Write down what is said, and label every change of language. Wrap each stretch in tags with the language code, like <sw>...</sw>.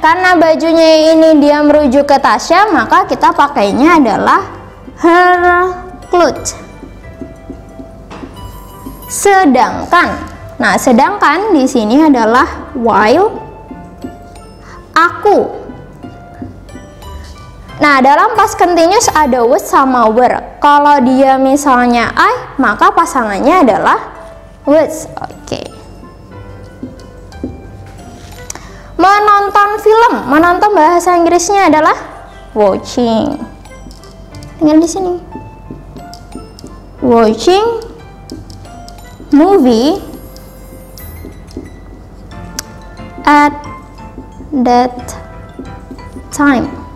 <id>Karena bajunya ini dia merujuk ke Tasya, maka kita pakainya adalah</id> <en>her clothes.</en> <id>Sedangkan, nah sedangkan di sini adalah while aku. Nah, dalam past continuous ada was sama were. Kalau dia misalnya I, maka pasangannya adalah was. Oke. Menonton film, menonton bahasa Inggrisnya adalah watching. Tinggal di sini.</id> <en>Watching movie at that time.</en>